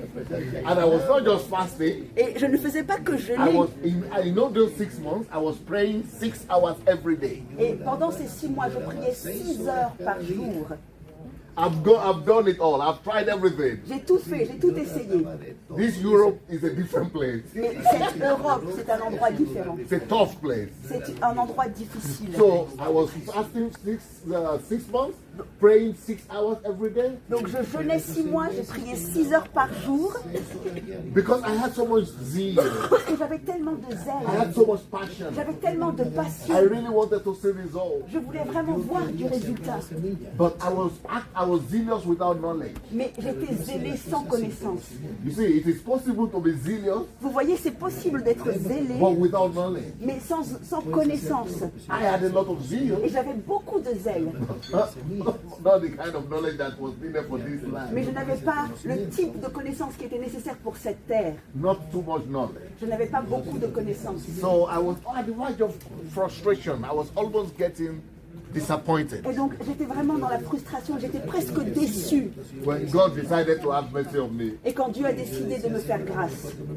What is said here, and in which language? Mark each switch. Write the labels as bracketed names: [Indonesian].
[English] And I was not just fasting. [French] Et je ne faisais pas que [English] I [French] jeûner. [English] was in those 6 months, I was praying 6 hours every day. [French] Et pendant ces 6 mois, je priais 6 heures par jour. [English] I've done it all. I've tried everything. [French] J'ai tout fait, j'ai tout essayé. [English] This Europe is a different place. [French] Mais cette Europe, c'est un endroit différent. [English] It's a tough place. [French] C'est un endroit difficile. [English] So I was fasting 6 months, praying 6 hours every day, [French] Donc je jeûnais 6 mois, j'ai prié 6 heures par jour [English] because I had so much zeal. [French] parce que j'avais tellement de [English] I [French] zèle, [English] had so much passion. [French] j'avais tellement de [English] I [French] passion. [English] really wanted to see results. [French] Je voulais vraiment voir du résultat. [English] But I was zealous without knowledge. [French] Mais j'étais zélée sans connaissance. [English] You see, it is possible to be zealous, [French] Vous voyez, c'est possible d'être zélé, [English] but without knowledge. [French] mais sans connaissance. [English] I had a lot of zeal, [French] Et j'avais beaucoup de zèle. [English] not the kind of knowledge that was needed for this land. [French] Mais je n'avais pas le type de connaissances qui était nécessaire pour cette terre. [English] Not too much knowledge. [French] Je n'avais pas beaucoup de connaissances. [English] So I was at the verge of frustration. I was almost getting disappointed [French] Et donc j'étais vraiment dans la frustration, j'étais presque déçue. [English] when God decided to have mercy on me. [French] Et quand Dieu a décidé de me faire grâce.